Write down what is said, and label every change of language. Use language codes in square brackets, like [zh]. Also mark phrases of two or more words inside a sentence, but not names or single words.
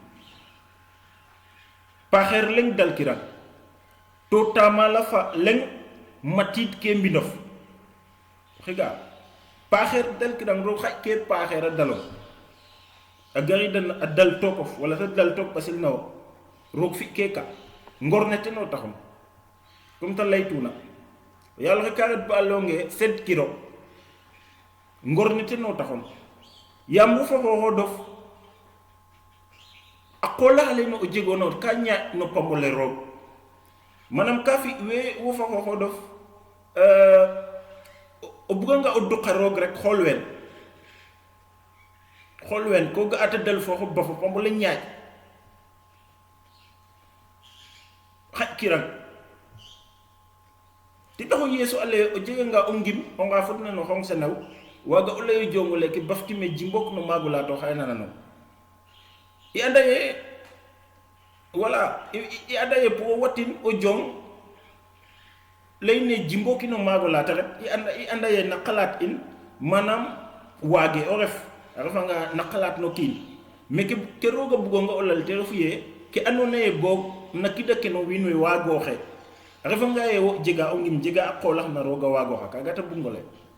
[srr] paaxeer leng dalkirang to tamala fa leng matit ke mbinof xiga paaxeer dalkirang roog xaƴ ke paaxeer a dalong a garidan a dal tokof wala ta dal tok basil nawo roog fi ke ka ngor ne teno taxum comme ta laytuna yàlla xe ka ret ba longe 7 kilo ngor ne teno taxum yam wo fa xooxo dof a qolaxale no o jegono ka ñaaƴ no pambole roog manam ka fi we wo fa xooxo dof o buganga o duqa roog rek xool wen ko ga ata dal fo ba fo pambole ñaaƴ xaj kirang ti taxo yeesu ale o jeganga o ngim o nga fotna no xong senaw waga o leyo jongole ke baftime jimbok no magula to xay nanano i anda ye voilà i anda ye pour watin o jong leyne jimboki no magula ta ret i anda ye na xalaat in manam waage o ref a refanga na xalaat no kiin mais ke roga bugonga o lal te refu ye ke andoona yee boog na kida ke no wiin we waagooxe a refanga ye wo jega o ngim jega a qoolax na rooga waagooxa kaaga ta bugno lay